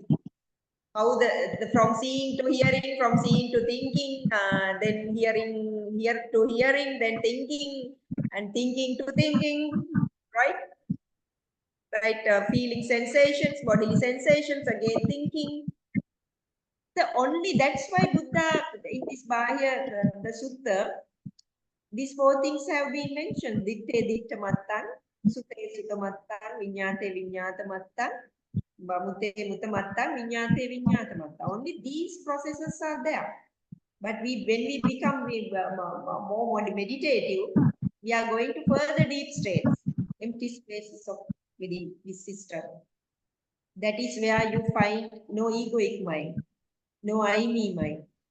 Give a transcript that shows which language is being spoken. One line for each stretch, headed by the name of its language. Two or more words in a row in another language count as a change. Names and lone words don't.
English: How the from seeing to hearing, from seeing to thinking, then here to hearing, then thinking, and thinking to thinking, right? Right, feeling sensations, bodily sensations, again thinking. That's why Buddha in this Bahya, the Sutta, these four things have been mentioned.
Pali: Ditte ditta mattan, sute sutta mattan, vinyate vinyata mattan, mute muta mattan, vinyate vinyata mattan.
English: Only these processes are there. But when we become more meditative, we are going to further deep states, empty spaces of within this system. That is where you find no egoic mind, no I, me mind.